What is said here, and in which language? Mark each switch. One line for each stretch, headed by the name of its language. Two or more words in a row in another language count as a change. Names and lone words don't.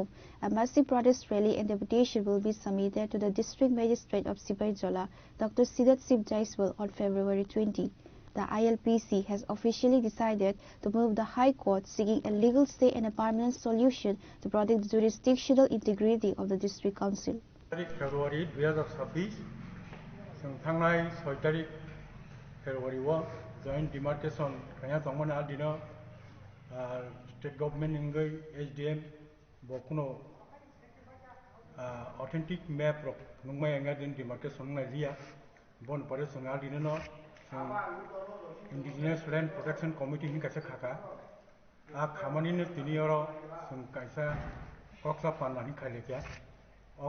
English: A massive protest rally and deputation will be submitted to the District Magistrate of Sibai Jola, Dr. Siddharth Sib Jaiswal, on February 20. The ILPC has officially decided to move the High Court, seeking a legal stay and a permanent solution to protect the jurisdictional integrity of the District Council.
Bodo: February 2026 थांनाय 6 तारिख फेब्रुवारिआव
English: joint demarcation
Bodo: कया दंमोन आदिनो
English: state government
Bodo: इंगै एसडीएम बकुनो
English: authentic map
Bodo: रक नुंगमाय अंगा दिन डिमार्केशन नाजिया बन परे संगा दिनो इंडिजिनियस लैंड प्रोटेक्शन कमिटी नि कासे खाका आ खामानि ने तिनियरो जों कायसा कक्सा पाननानि खायलेक्या और